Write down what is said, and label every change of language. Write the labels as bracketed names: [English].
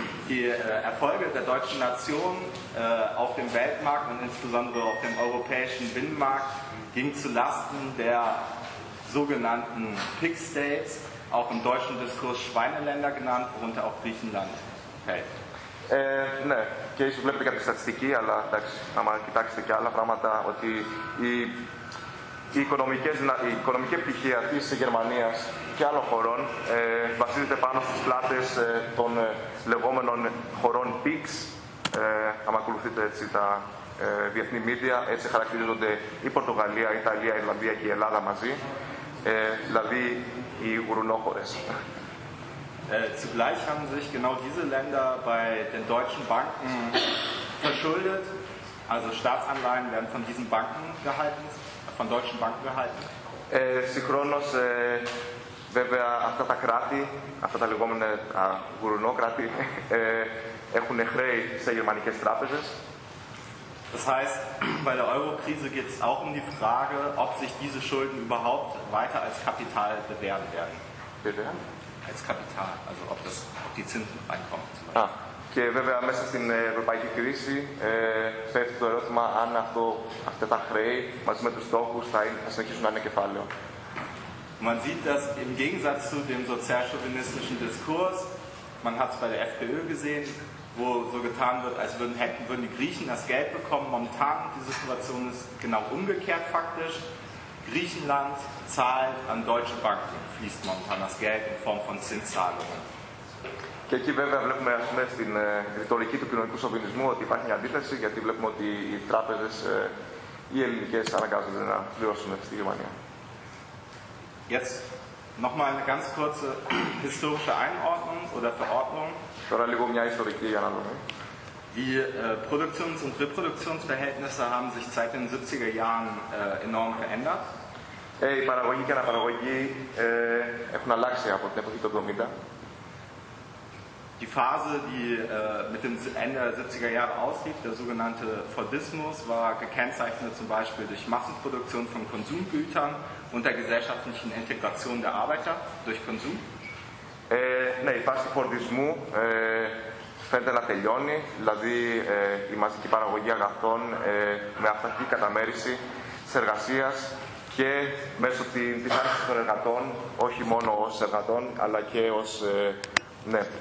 [German] Die Erfolge der deutschen Nation auf dem Weltmarkt und insbesondere auf dem europäischen Binnenmarkt ging zu Lasten der sogenannten Pig States. Auch im deutschen Diskurs Schweineländer genannt, worunter auch Griechenland fällt. [Greek] Ναι, και ίσως βλέπετε κάποια στατιστική, αλλά εντάξει, άμα κοιτάξετε και άλλα πράγματα, ότι Η οικονομική επιτυχία της Γερμανίας και άλλων χωρών βασίζεται πάνω στις πλάτες των λεγόμενων χωρών PIGS. Αν ακολουθείτε έτσι τα διεθνή media, έτσι χαρακτηρίζονται η Πορτογαλία, η Ιταλία, η Ιρλανδία και η Ελλάδα μαζί, δηλαδή οι γουρουνόχωρες. [German] Zugleich haben sich genau diese Länder bei den deutschen Banken verschuldet. Also Staatsanleihen werden von diesen Banken gehalten, von deutschen Banken gehalten. [Greek] Συγχρόνως, βέβαια, αυτά τα κράτη, αυτά τα λεγόμενα γουρουνόκράτη, έχουν χρέη σε γερμανικές τράπεζες. [German] Das heißt, bei der Euro-Krise geht es auch um die Frage, ob sich diese Schulden überhaupt weiter als Kapital bewähren werden. Bewähren? Als Kapital, also ob, das, ob die Zinsen reinkommen. [Greek] Και βέβαια μέσα στην ευρωπαϊκή κρίση πέφτει το ερώτημα αν αυτά τα χρέη μαζί με τους στόχους θα συνεχίσουν να είναι κεφάλαιο. [German] Man sieht, dass im Gegensatz zu dem sozialchauvinistischen Diskurs, man hat es bei der FPÖ gesehen, wo so getan wird, als würden die Griechen das Geld bekommen. Momentan die Situation ist genau umgekehrt faktisch. Griechenland zahlt an deutsche Banken, fließt momentan das Geld in Form von Zinszahlungen. [Greek] Και εκεί βέβαια βλέπουμε στην ρητορική του κοινωνικού σοβινισμού ότι υπάρχει μια αντίθεση, γιατί βλέπουμε ότι οι τράπεζες, οι ελληνικές, αναγκάζονται να πληρώσουν στη Γερμανία. [German] Jetzt noch mal eine ganz kurze historische Einordnung oder Verordnung. [Greek] Τώρα λίγο μια ιστορική αναλογή. [German] Die Produktions- und Reproduktionsverhältnisse haben sich seit den 70er Jahren enorm verändert. [Greek] Η παραγωγή και αναπαραγωγή έχουν αλλάξει από την εποχή του 70. [German] Die Phase, die mit dem Ende der 70er Jahre auslief, der sogenannte Fordismus, war gekennzeichnet zum Beispiel durch Massenproduktion von Konsumgütern und der gesellschaftlichen Integration der Arbeiter durch Konsum. [Greek] Ναι, η φάση φορτισμού φαίνεται να τελειώνει, δηλαδή η μαζική παραγωγή αγαθών με αυταρχική καταμέρηση της εργασίας και μέσω της άρξης των εργατών, όχι μόνο ως εργατών, αλλά και ως ναι,